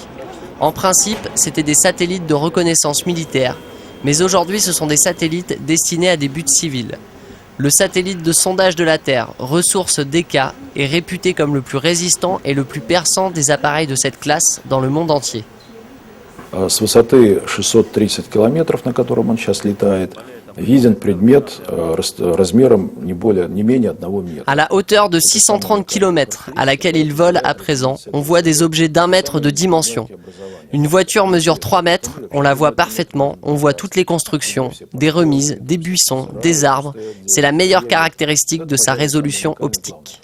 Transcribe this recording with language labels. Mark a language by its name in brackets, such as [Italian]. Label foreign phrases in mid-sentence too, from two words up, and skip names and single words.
[French] En principe, c'était des satellites de reconnaissance militaire, mais aujourd'hui ce sont des satellites destinés à des buts civils. Le satellite de sondage de la Terre, Ressources DK, est réputé comme le plus résistant et le plus perçant des appareils de cette classe dans le monde entier. [Russian] С высоты 630 километров, на котором он сейчас летает, виден предмет размером не менее 1 метра. [French] À la hauteur de 630 km à laquelle il vole à présent, on voit des objets d'1 mètre de dimension. Une voiture mesure 3 mètres, on la voit parfaitement, on voit toutes les constructions, des remises, des buissons, des arbres. C'est la meilleure caractéristique de sa résolution optique.